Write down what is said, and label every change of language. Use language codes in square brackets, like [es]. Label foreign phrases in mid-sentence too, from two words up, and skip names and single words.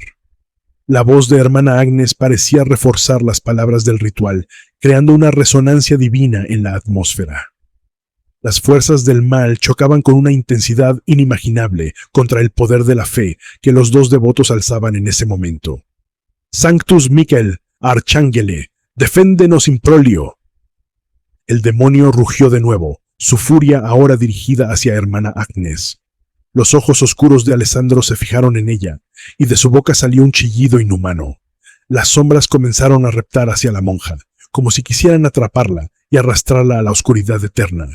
[es] La voz de hermana Agnes parecía reforzar las palabras del ritual, creando una resonancia divina en la atmósfera. Las fuerzas del mal chocaban con una intensidad inimaginable contra el poder de la fe que los dos devotos alzaban en ese momento. [la] Sanctus Michael, Arcángele, deféndenos in prolio. [es] El demonio rugió de nuevo, su furia ahora dirigida hacia hermana Agnes. Los ojos oscuros de Alessandro se fijaron en ella, y de su boca salió un chillido inhumano. Las sombras comenzaron a reptar hacia la monja, como si quisieran atraparla y arrastrarla a la oscuridad eterna.